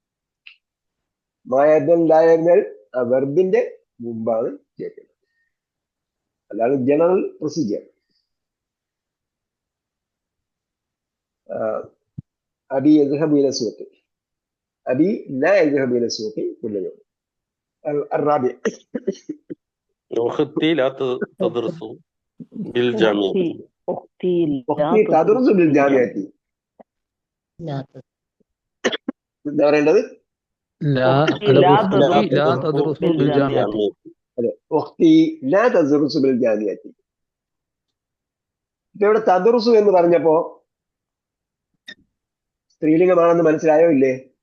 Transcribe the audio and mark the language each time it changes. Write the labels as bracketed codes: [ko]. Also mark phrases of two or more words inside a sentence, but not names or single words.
[ml] മായതിൽ ആ വെർബിന്റെ മുമ്പാണ് ചേർക്കുന്നത്. അതാണ് [en] general procedure. [ar] أبي يذهب إلى السوق، أبي لا يذهب إلى السوق كل يوم. الرابع أختي لا تدرس بالجامعة. أختي تدرس بالجامعة. [ml] എന്താ പറയേണ്ടത്? ഇവിടെ തദറുസു എന്ന് പറഞ്ഞപ്പോ സ്ത്രീലിംഗമാണെന്ന് മനസ്സിലായോ ഇല്ലേ?